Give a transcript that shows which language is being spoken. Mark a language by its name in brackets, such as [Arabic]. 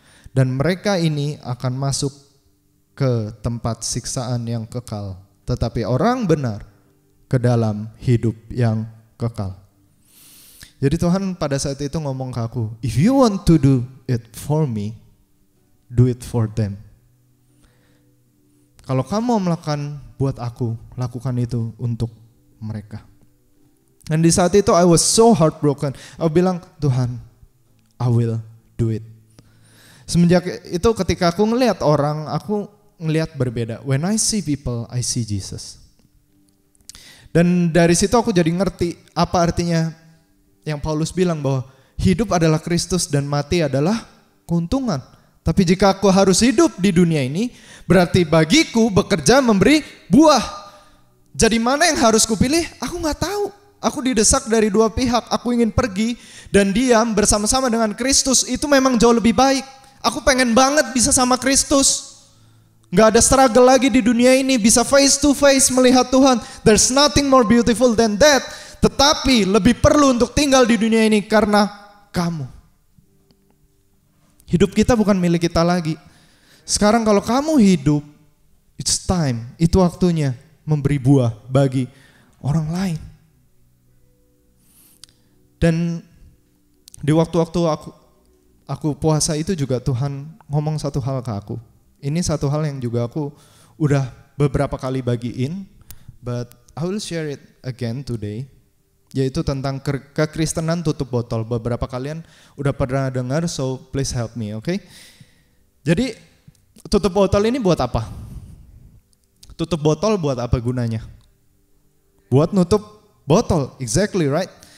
[Indonesian] Dan mereka ini akan masuk ke tempat siksaan yang kekal, tetapi orang benar ke dalam hidup yang kekal. Jadi Tuhan pada saat itu ngomong ke aku, [English] if you want to do it for me, do it for them. [Indonesian] Kalau kamu mau melakukan buat aku, lakukan itu untuk mereka. Dan di saat itu [English] I was so heartbroken. [Indonesian] Aku bilang, [English] Tuhan, I will do it. [Indonesian] Semenjak itu ketika aku ngelihat orang, aku ngelihat berbeda. [English] When I see people, I see Jesus. [Indonesian] Dan dari situ aku jadi ngerti apa artinya yang Paulus bilang bahwa hidup adalah Kristus dan mati adalah keuntungan. Tapi jika aku harus hidup di dunia ini, berarti bagiku bekerja memberi buah. Jadi mana yang harus kupilih? Aku gak tahu. Aku didesak dari dua pihak. Aku ingin pergi dan diam bersama-sama dengan Kristus. Itu memang jauh lebih baik. Aku pengen banget bisa sama Kristus. Gak ada struggle lagi di dunia ini. Bisa [English] face to face [Indonesian] melihat Tuhan. [English] There's nothing more beautiful than that. [Indonesian] Tetapi lebih perlu untuk tinggal di dunia ini karena kamu. Hidup kita bukan milik kita lagi. Sekarang kalau kamu hidup, [English] it's time, [Indonesian] itu waktunya memberi buah bagi orang lain. Dan di waktu-waktu aku puasa itu juga Tuhan ngomong satu hal ke aku. Ini satu hal yang juga aku udah beberapa kali bagiin, [English] but I will share it again today. [Indonesian] Yaitu tentang kekristenan tutup botol. Beberapa kalian udah pernah dengar, [English] so please help me, okay? [Indonesian] Jadi tutup botol ini buat apa? Tutup botol buat apa gunanya? Buat nutup botol, [English] exactly right.